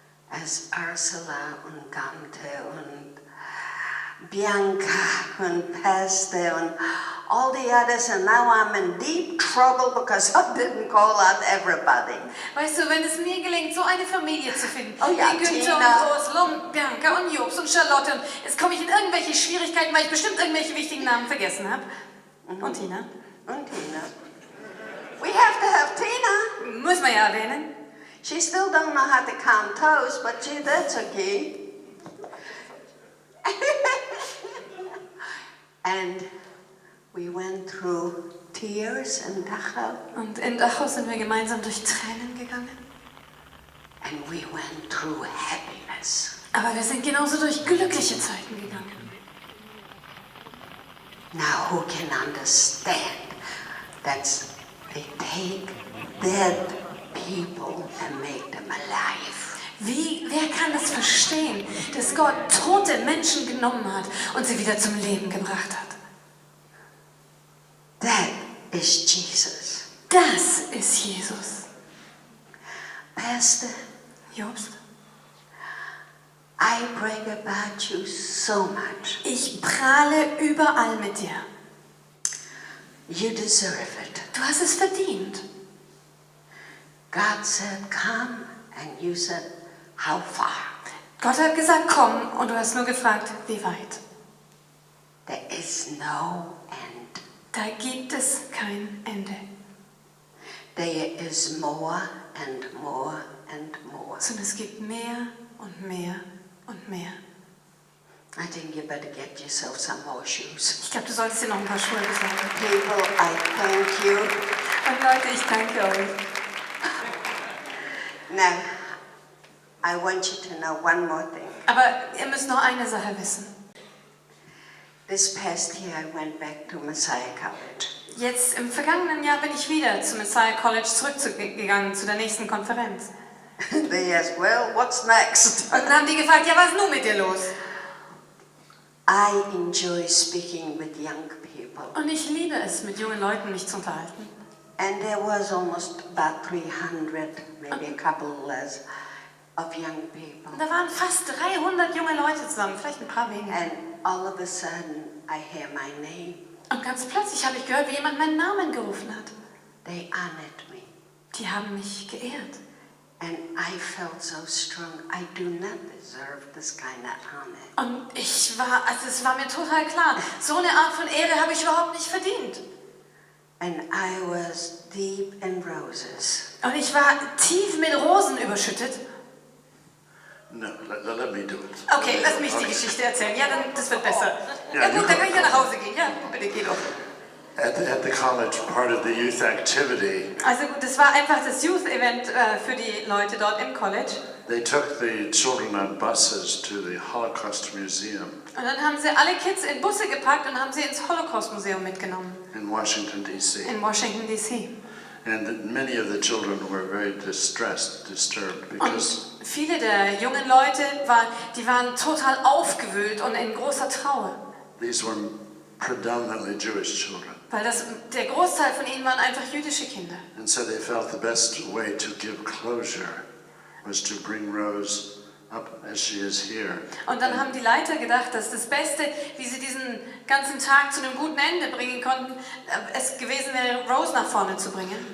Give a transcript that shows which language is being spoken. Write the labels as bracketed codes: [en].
[en] as Ursula und Gante und Bianca und Peste and all the others, and now I'm in deep trouble because I didn't call out everybody. [de] weißt du, wenn es mir gelingt, so eine Familie zu finden, Oh ja, wie Günther Tina. und Ursula und Bianca und Jobs und Charlotte, und jetzt komme ich in irgendwelche Schwierigkeiten, weil ich bestimmt irgendwelche wichtigen Namen vergessen habe. Und Tina? Und Tina. [en] We have to have Tina. [de] Muss man ja erwähnen. [en] She still don't know how to count toes, but that's okay. And we went through tears in Dachau, [de] Und in Dachau sind wir gemeinsam durch Tränen gegangen. [en] and we went through happiness. [de] Aber wir sind genauso durch glückliche Zeiten gegangen. [en] Now who can understand that they take dead people and make them alive? [de] Wer kann es verstehen, dass Gott tote Menschen genommen hat und sie wieder zum Leben gebracht hat? [en] That is Jesus. [de] Das ist Jesus. [en] Pastor, Jobst, I brag about you so much. [de] ich prahle überall mit dir. [en] You deserve it. [de] Du hast es verdient. [en] God said, come, and you said, how far? [de] Gott hat gesagt, komm, und du hast nur gefragt, wie weit. [en] There is no end. [de] Da gibt es kein Ende. [en] There is more and more and more. [de] Sondern es gibt mehr und mehr und mehr. [en] I think you better get yourself some more shoes. [de] Ich glaube, du solltest dir noch ein paar Schuhe besorgen. [en] People, I thank you. [de] Und Leute, ich danke euch. [en] Now, I want you to know one more thing. [de] Aber ihr müsst noch eine Sache wissen. [en] This past year, I went back to Messiah College. [de] Jetzt im vergangenen Jahr bin ich wieder zum Messiah College zurückgegangen zu der nächsten Konferenz. [en] They asked, well, what's next? [de] Und dann haben die gefragt, ja, was ist nun mit dir los? [en] I enjoy speaking with young people. [de] Und ich liebe es, mit jungen Leuten mich zu unterhalten. [en] And there was almost about 300, maybe a couple less, of young people. [de] Und da waren fast 300 junge Leute zusammen, vielleicht ein paar weniger. [en] And all of a sudden, I hear my name. [de] Und ganz plötzlich habe ich gehört, wie jemand meinen Namen gerufen hat. [en] They honored me. [de] Die haben mich geehrt. [en] And I felt so strong. I do not deserve this kind of honor. [de] Und es war mir total klar, so eine Art von Ehre habe ich überhaupt nicht verdient. And I was deep in roses. Und ich war tief mit Rosen überschüttet. [en] No, let me do it. [de] Okay, lass mich die Geschichte erzählen. Ja, dann, das wird besser. Ja, Ja gut, dann kann ich ja nach Hause gehen. Ja, bitte, geh doch. [en] At the college, part of the youth activity, [de] Also gut, das war einfach das Youth-Event für die Leute dort im College. [en] they took the children on buses to the Holocaust Museum [de] Und dann haben sie alle Kids in Busse gepackt und haben sie ins Holocaust-Museum mitgenommen. [en] in Washington, D.C. [de] In Washington, D.C. [en] And many of the children were very disturbed, because [de] Und viele der jungen Leute waren total aufgewühlt und in großer Trauer. [en] these were predominantly Jewish children. [de] Weil der Großteil von ihnen waren einfach jüdische Kinder. [en] And so they felt the best way to give closure was to bring Rose up as she is here. [de] Und dann haben die Leiter gedacht, dass das Beste, wie sie diesen ganzen Tag zu einem guten Ende bringen konnten, es gewesen wäre, Rose nach vorne zu bringen.